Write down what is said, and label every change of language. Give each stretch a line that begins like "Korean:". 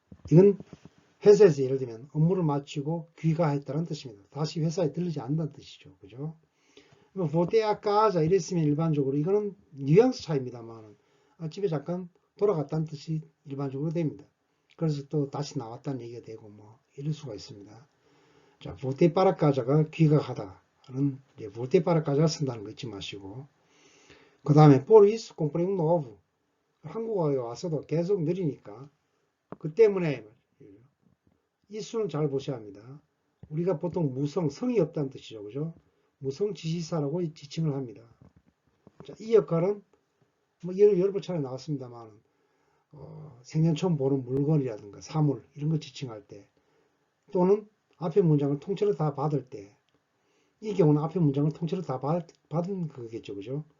Korean: 이건 회사에서 예를 들면 업무를 마치고 귀가했다는 뜻입니다. 다시 회사에 들르지 않는다는 뜻이죠. 그죠?
Portuguese: voltei a casa
Korean: 이랬으면 일반적으로 이거는 뉘앙스 차이입니다만 집에 잠깐 돌아갔다는 뜻이 일반적으로 됩니다. 그래서 또 다시 나왔다는 얘기가 되고 뭐 이럴 수가 있습니다. 자,
Portuguese: voltei para casa
Korean: 가 귀가하다는 voltei para casa를 쓴다는 거 잊지 마시고 그 다음에
Portuguese: por isso comprei um novo.
Korean: 한국에 와서도 계속 느리니까 그 때문에 이 수는 잘 보셔야 합니다. 우리가 보통 무성, 성이 없다는 뜻이죠. 그죠? 무성 지시사라고 지칭을 합니다. 자, 이 역할은 뭐 여러 차례 나왔습니다만 생전 처음 보는 물건이라든가 사물 이런 거 지칭할 때 또는 앞에 문장을 통째로 다 받을 때 이 경우는 앞에 문장을 통째로 다 받은 거겠죠. 그죠?